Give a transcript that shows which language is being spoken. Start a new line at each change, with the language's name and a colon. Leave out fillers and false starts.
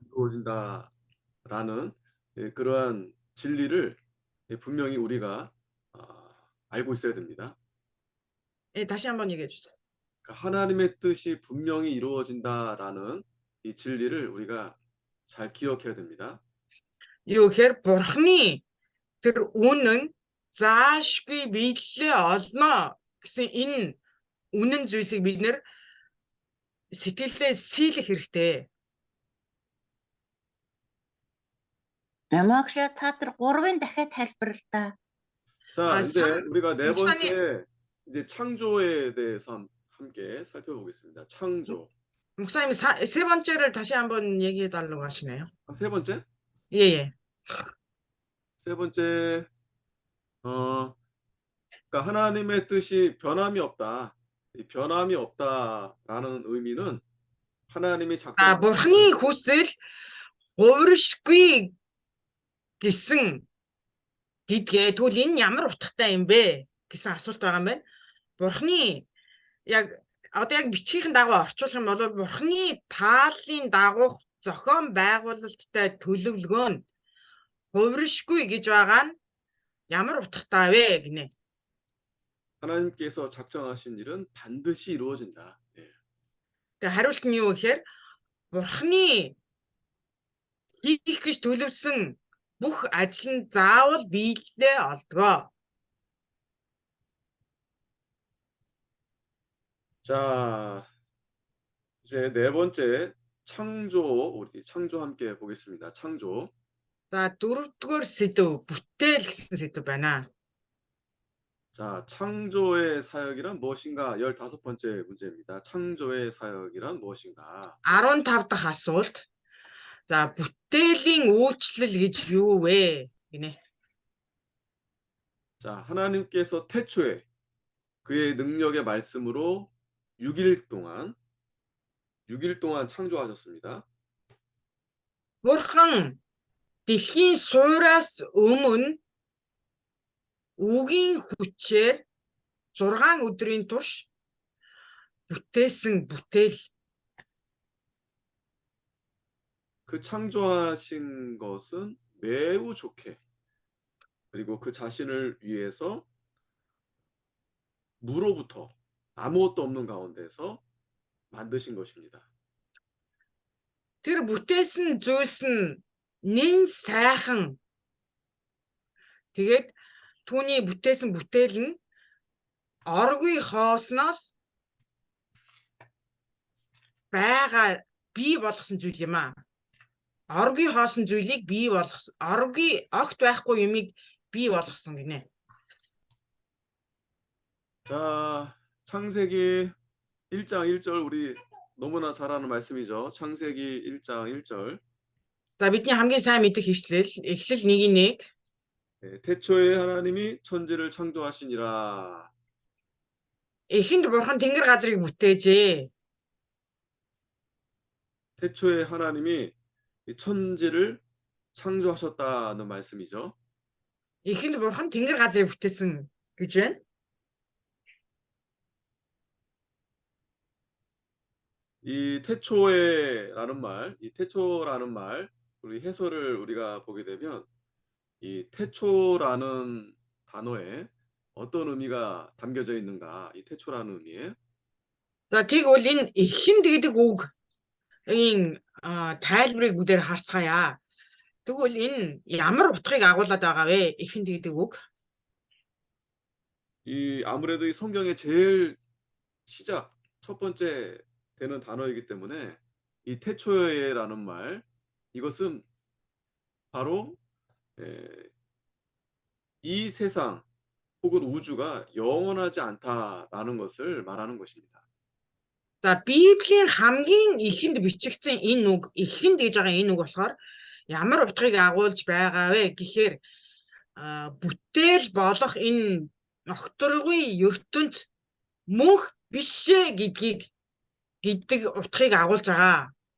Korean: 이루어진다라는 그러한 진리를 분명히 우리가 알고 있어야 됩니다. 다시 한번 얘기해 주세요. 하나님의 뜻이 분명히 이루어진다라는 이 진리를 우리가 잘 기억해야 됩니다.
Mongolian: Юу гэхээр Бурханы тэр үнэн заашгүй биелэлээ олно гэсэн энэ үнэн зүйлсийг бид нэр сэтгэлдээ сийлэх хэрэгтэй. Ямагш та тэр 3-ын дахиад тайлбарл та.
Korean: 자, 이제 우리가 네 번째 이제 창조에 대해서 함께 살펴보겠습니다. 창조. 목사님 세 번째를 다시 한번 얘기해 달라고 하시네요. 세 번째? 예. 세 번째, 그러니까 하나님의 뜻이 변함이 없다. 이 변함이 없다라는 의미는 하나님이 작정한
Mongolian: Бурханы хүсэл хувиршгүй гэсэн гэдгээ тэгвэл энэ ямар утгатай юм бэ гэсэн асуулт байгаа юм байна. Бурханы яг бичгийн дагуу орчуулах юм бол Бурханы тааллын дагуух зохион байгуулалттай төлөвлөгөө нь хувиршгүй гэж байгаа нь ямар утгатай вэ гинэ.
Korean: 하나님께서 작정하신 일은 반드시 이루어진다.
Mongolian: Тэгээ хариулт нь юу гэхээр Бурханы хийх гэж төлөвсөн бүх ажил нь заавал биелэлээ олдгоо.
Korean: 자, 이제 네 번째 창조, 우리 창조 함께 보겠습니다. 창조.
Mongolian: За дөрөвдүгээр сэдв бүтээл гэсэн сэдв байна.
Korean: 자, 창조의 사역이란 무엇인가? 15번째 문제입니다. 창조의 사역이란 무엇인가?
Mongolian: 15 дахь асуулт. За бүтээлийн үйлчлэл гэж юу вэ гинэ.
Korean: 자, 하나님께서 태초에 그의 능력의 말씀으로 6일 동안 창조하셨습니다.
Mongolian: Бурхан дэлхийн суураас өмнө үгийн хүчээр 6 өдрийн турш бүтээсэн бүтээл.
Korean: 그 창조하신 것은 매우 좋게, 그리고 그 자신을 위해서 무로부터 아무것도 없는 가운데서 만드신 것입니다.
Mongolian: Тэр бүтээсэн зүйлс нь нэн сайхан. Тэгээд түүний бүтээсэн бүтээл нь оргүй хоосноос байгаа бий болгосон зүйл юм аа. Оргүй хоосон зүйлийг бий болгосон. Оргүй огт байхгүй юмыг бий болгосон гинэ.
Korean: 자, 창세기 1장 1절 우리 너무나 잘 아는 말씀이죠. 창세기 1장 1절.
Mongolian: За бидний хамгийн сайн мэдэх ишлэл Эхлэл 1:1.
Korean: 태초에 하나님이 천지를 창조하시니라.
Mongolian: Эхэнд бурхан тэнгэр газрыг бүтээжээ.
Korean: 태초에 하나님이 이 천지를 창조하셨다는 말씀이죠.
Mongolian: Эхэнд бурхан тэнгэр газрыг бүтээсэн гэж байна.
Korean: 이 태초에라는 말, 이 태초라는 말, 우리 해설을 우리가 보게 되면 이 태초라는 단어에 어떤 의미가 담겨져 있는가? 이 태초라는 의미에.
Mongolian: За тэгвэл энэ эхэнд гэдэг үгийн тайлбарыг бүгдээр харцгаая. Тэгвэл энэ ямар утгыг агуулад байгаа вэ? Эхэнд гэдэг үг.
Korean: 이 아무래도 이 성경의 제일 시작, 첫 번째 되는 단어이기 때문에 이 태초에라는 말, 이것은 바로 이 세상 혹은 우주가 영원하지 않다라는 것을 말하는 것입니다.
Mongolian: За Библийн хамгийн эхэнд бичигдсэн энэ үг, эхэнд гэж байгаа энэ үг болохоор ямар утгыг агуулж байгаа вэ гэхээр бүтээл болох энэ огторгүй ертөнд мөнх бишээ гэдэг утгыг агуулж байгаа.